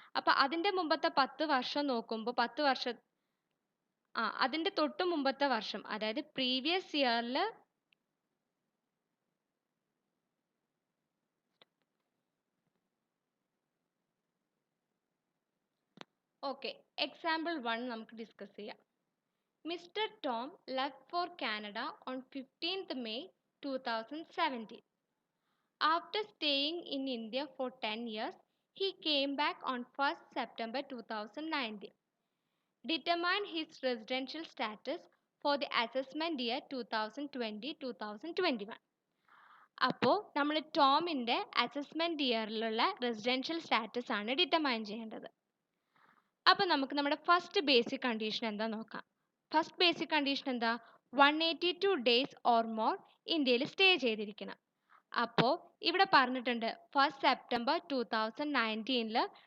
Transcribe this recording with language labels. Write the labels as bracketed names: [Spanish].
[Malayalam] അപ്പോൾ അതിൻ്റെ മുമ്പത്തെ 10 വർഷം നോക്കുമ്പോൾ 10 വർഷം അതിൻ്റെ തൊട്ട് മുമ്പത്തെ വർഷം അതായത് പ്രീവിയസ് ഇയറിൽ ഓക്കെ എക്സാമ്പിൾ 1 നമുക്ക് ഡിസ്കസ് ചെയ്യാം. [English] Mister Tom left for Canada on 15th May 2017. After staying in India for 10 years, he came back on 1st September 2019. Determine his residential status for the assessment year 2020-2021. [Malayalam] അപ്പോൾ നമ്മൾ ടോമിൻ്റെ assessment ഇയറിലുള്ള residential status ആണ് determine ചെയ്യേണ്ടത്. അപ്പോൾ നമുക്ക് നമ്മുടെ first basic condition എന്താ നോക്കാം. First basic condition എന്താ? 182 ഡേയ്സ് ഓർ മോർ ഇന്ത്യയിൽ സ്റ്റേ ചെയ്തിരിക്കണം. അപ്പോൾ ഇവിടെ പറഞ്ഞിട്ടുണ്ട് 1st September 2019